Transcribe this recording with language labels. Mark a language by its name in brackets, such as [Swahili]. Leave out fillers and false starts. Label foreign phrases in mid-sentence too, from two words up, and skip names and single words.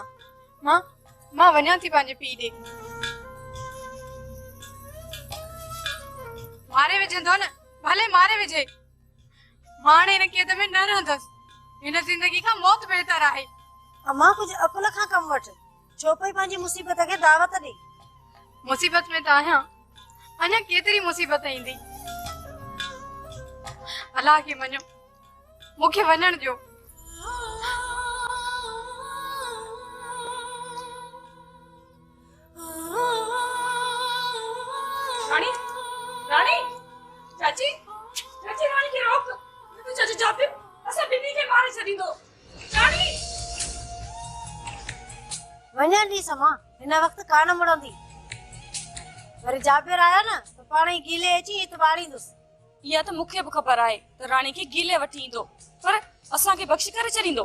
[Sindhi] मां वञां थी पंहिंजे पीउ ॾे। मारे विझंदो न, भले मारे विझे, मां हाणे हिन क़ैद में न रहंदसि। हिन ज़िंदगी खां मौत बहितर आहे। अम्मा कुछ अकुल खां कम वठ, छो पई पंहिंजी मुसीबत खे दावत ॾे। मुसीबत में त आहियां, अञा केतिरी मुसीबत ईंदी। अलाह खे मञो, मूंखे वञण ॾियो। रानी, रानी, चाची, चाची रानी खे रोक। तू चाची जापे, असां बिन्नी खे मारे छॾींदो। रानी वञण ॾी समा, हिन वक़्तु कान मुड़ंदी। वरी जाबिर आया न त पाण ई गीले अची हिते बाड़ींदुसि। इहा त मूंखे बि ख़बर आहे त राणी खे गीले वठी ईंदो, पर असांखे बख़्श करे छॾींदो।